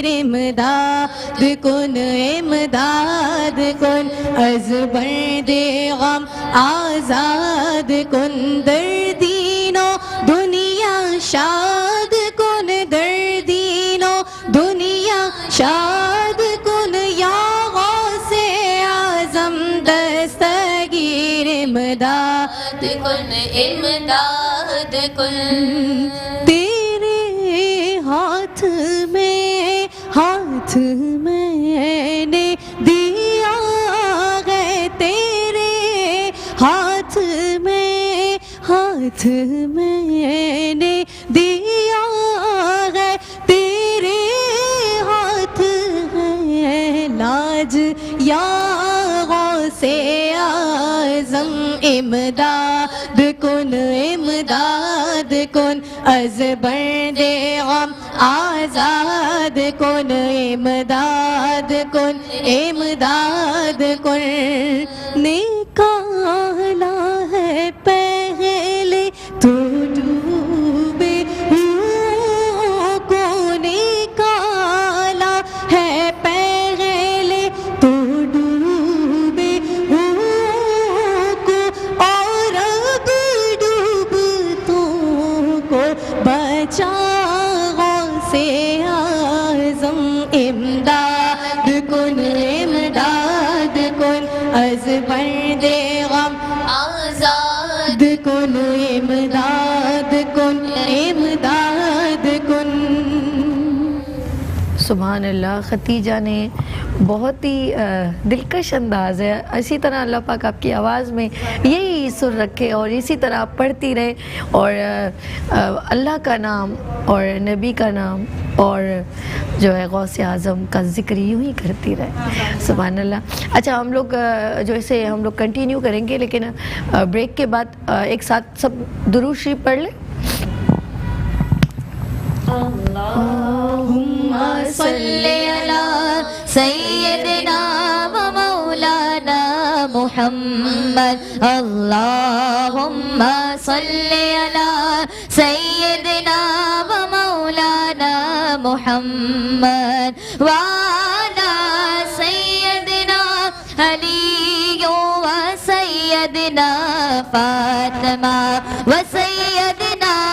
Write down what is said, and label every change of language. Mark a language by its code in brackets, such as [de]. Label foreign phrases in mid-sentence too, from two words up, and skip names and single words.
[fa] امداد کن از برد غم، آزاد کن در دین و دنیا، شاد کن در دین و دنیا، شاد کن یا غوث اعظم دستگیر. امداد کن [hi] तेरे हाथ मैंने दिया हाथ मैंने दिया है, तेरे हाथ है लाज या से आज़म। [fa] امداد کن از برد غم آزاد کن. امداد کن [hi] निकाला है पहले तो डूबे हुओं को, निकाला है पहले तो डूबे हुओं को, और अब डूबतों को बचा से आज़म। [fa] امداد کن از برد غم آزاد کن. امداد کن [ar] سبحان الله. [hi] खतीजा ने बहुत ही दिलकश अंदाज़ है। इसी तरह अल्लाह पाक आपकी आवाज़ में यही सुर रखे और इसी तरह आप पढ़ती रहे और अल्लाह का नाम और नबी का नाम और जो है गौसे आज़म का ज़िक्र यूँ ही करती रहे। [ar] سبحان الله. [hi] अच्छा, हम लोग जो ऐसे हम लोग कंटिन्यू करेंगे, लेकिन ब्रेक के बाद एक साथ सब दुरूद शरीफ पढ़ लें। [ar] اللهم صل على سيدنا ومولانا محمد. اللهم صل على سيدنا ومولانا محمد وعلى سيدنا علي وسيدنا فاطمة وسيدنا